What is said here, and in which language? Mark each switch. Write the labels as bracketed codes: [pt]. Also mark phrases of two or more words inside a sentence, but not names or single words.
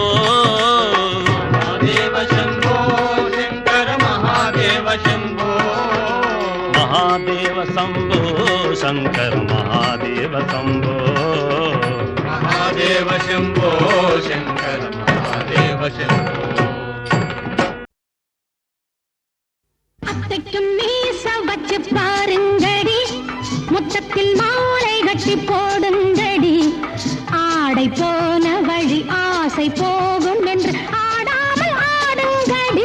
[sa] महादेव शंभो शंकर महादेव शंभो. महादेव शंभो शंकर महादेव शंभो. महादेव शंभो शंकर महादेव शंभो. [ta] அத்தைக்கும் மீச வச்சு பாருங்கடி. முத்தத்தில் மாலை கட்டி போடுங்கடி. ஆடை போன வழி ஆசை போகும் என்று ஆடாமல் ஆடுங்கடி.